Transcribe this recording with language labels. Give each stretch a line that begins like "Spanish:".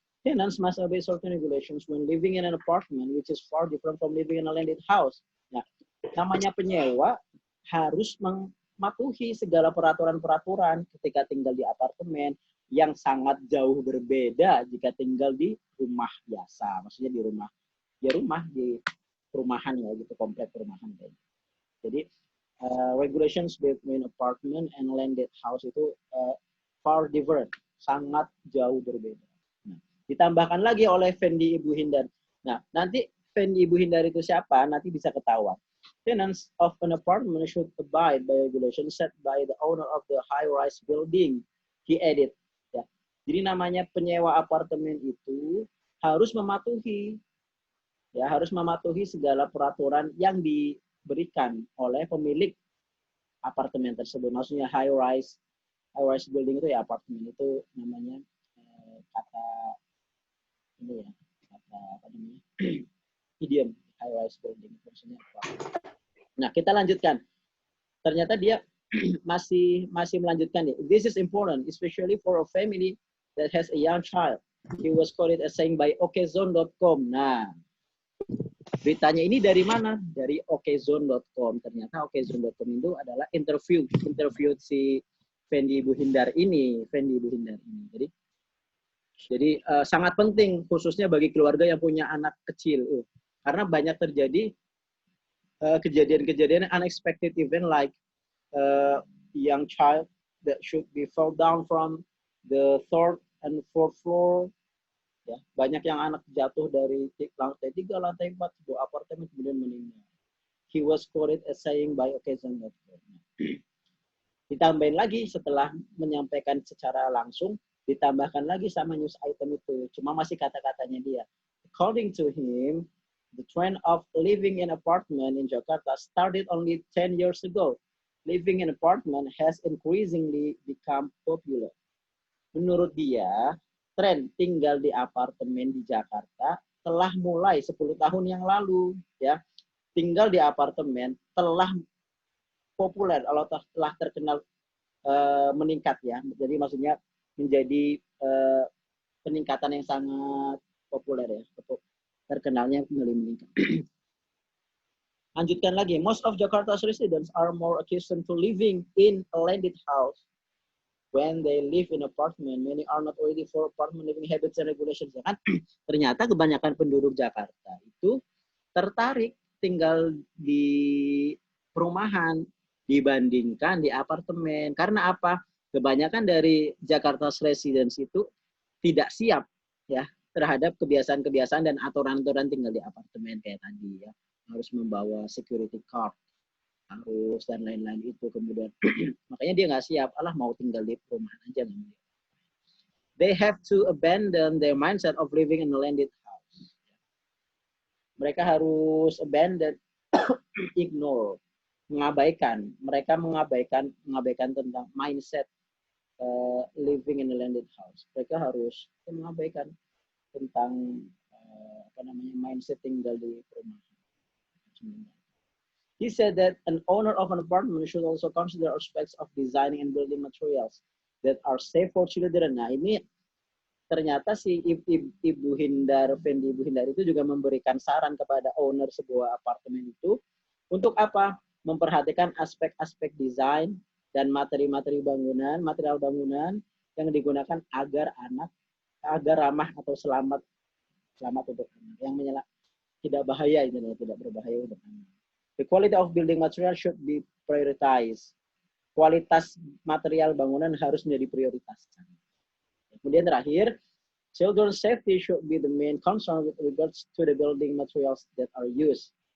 English: Tenants must obey certain regulations when living in an apartment which is far different from living in a landed house.
Indonesian: Nah, namanya penyewa harus mematuhi segala peraturan-peraturan ketika tinggal di apartemen, yang sangat jauh berbeda jika tinggal di rumah biasa. Maksudnya di rumah, ya rumah di perumahan ya gitu, komplek perumahan kayak gitu.
English: Jadi regulations between apartment and landed house itu far different,
Indonesian: sangat jauh berbeda. Nah, ditambahkan lagi oleh Fendi Ibu Hindar. Nah, nanti Fendi Ibu Hindar itu siapa? Nanti bisa ketahuan.
English: Tenants of an apartment should abide by regulations set by the owner of the high-rise building. He added. Ya.
Indonesian: Jadi namanya penyewa apartemen itu harus mematuhi, ya, harus mematuhi segala peraturan yang diberikan oleh pemilik apartemen tersebut. Maksudnya high-rise building itu ya apartemen itu namanya kata ini ya, kata apa namanya idiom high-rise building maksudnya apa. Nah, kita lanjutkan. Ternyata dia masih melanjutkan nih.
English: This is important, especially for a family that has a young child. He was quoted as saying by okezone.com.
Indonesian: Nah, beritanya ini dari mana? Dari okezone.com. Ternyata okezone.com itu adalah interview si Fendi Ibu Hindar ini. Jadi Jadi sangat penting khususnya bagi keluarga yang punya anak kecil. Karena banyak terjadi kejadian-kejadian
English: unexpected event like young child that should be fall down from the third and fourth floor.
Indonesian: Ya, banyak yang anak jatuh dari lantai 3, lantai 4 sebuah apartemen kemudian meninggal.
English: He was quoted as saying by occasion.com.
Indonesian: Ditambahin lagi setelah menyampaikan secara langsung, ditambahkan lagi sama news item itu. Cuma masih kata-katanya dia.
English: According to him, the trend of living in apartment in Jakarta started only 10 years ago. Living in apartment has increasingly become popular.
Indonesian: Menurut dia, tren tinggal di apartemen di Jakarta telah mulai 10 tahun yang lalu, ya. Tinggal di apartemen telah populer, kalau telah terkenal meningkat ya. Jadi maksudnya menjadi peningkatan yang sangat populer ya. Terkenalnya kembali meningkat. Lanjutkan lagi.
English: Most of Jakarta's residents are more accustomed to living in a landed house. When they live in apartment, many are not ready for apartment living habits and regulations.
Indonesian: Ya kan? Ternyata kebanyakan penduduk Jakarta itu tertarik tinggal di perumahan dibandingkan di apartemen. Karena apa? Kebanyakan dari
English: Jakarta's residents
Indonesian: itu tidak siap ya terhadap kebiasaan-kebiasaan dan aturan-aturan tinggal di apartemen kayak tadi ya. Harus membawa security card, harus dan lain-lain itu. Kemudian makanya dia nggak siap, alah mau tinggal di perumahan aja.
English: They have to abandon their mindset of living in a landed house.
Indonesian: Mereka harus
English: abandon, ignore,
Indonesian: mengabaikan. Mereka mengabaikan tentang
English: mindset living in a landed house.
Indonesian: Mereka harus mengabaikan tentang mindset tinggal di perumahan.
English: He said that an owner of an apartment should also consider aspects of designing and building materials that are safe for children.
Indonesian: Nah, ini ternyata si Ibu Hindar, Fendi Ibu Hindar itu juga memberikan saran kepada owner sebuah apartemen itu untuk apa? Memperhatikan aspek-aspek desain dan materi-materi bangunan, material bangunan yang digunakan agar ramah atau selamat untuk anak, yang tidak bahaya, tidak berbahaya untuk anak.
English: The quality of building material should be prioritized.
Indonesian: Kualitas material bangunan harus menjadi prioritas. Kemudian terakhir,
English: children's safety should be the main concern with regards to the building materials that are used.